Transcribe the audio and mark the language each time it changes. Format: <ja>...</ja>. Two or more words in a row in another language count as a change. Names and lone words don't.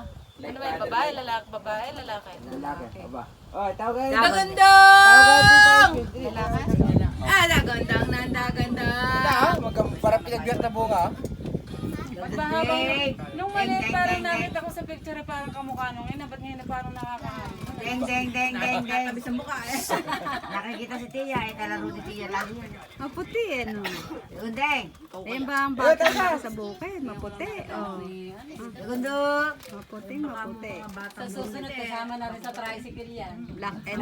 <tl>Ano ba yung babae, lalaki? Lalaki. Aba. Oh, tawagan. Dagandang! Dagandang na dagandang. Parang pinagbiyak na bunga. Magbahabang, nung maliit parang nakita ko sa picture parang kamukha nung ina, ba't ngayon na parang nakakahal? Deng, deng, deng, deng, deng. Tabi sa mukha eh. Nakikita si Tia, eh, kalaro ni Tia lagi yan. Maputi eh, no? Yun, deng. Ayun ba ang bata na sa bukid? Maputi. Oh. Segundo. Maputi. Sa susunod, kasama na rin sa tricycle yan.</tl> <en>Black and</en>